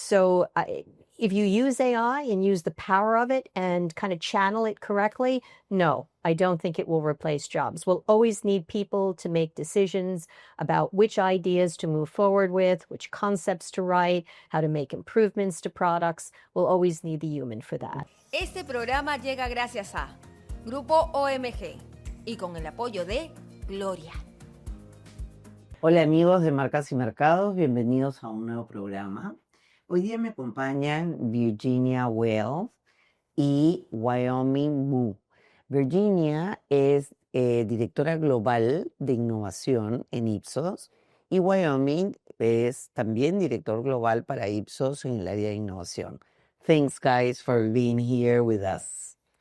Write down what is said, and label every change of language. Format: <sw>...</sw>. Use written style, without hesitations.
<en>So if you use AI and use the power of it and kind of channel it correctly, no, I don't think it will replace jobs. We'll always need people to make decisions about which ideas to move forward with, which concepts to write, how to make improvements to products. We'll always need the human for that.</en> <es>Este programa llega gracias a Grupo OMG y con el apoyo de Gloria. Hola amigos de Marcas y Mercados, bienvenidos a un nuevo programa. Hoy día me acompañan Virginia Wells y Wyoming Move. Virginia es directora global de Innovación en Ipsos y Wyoming es también director global para Ipsos en el área de Innovación.</es> <en>Thanks, guys, for being here with us.</en>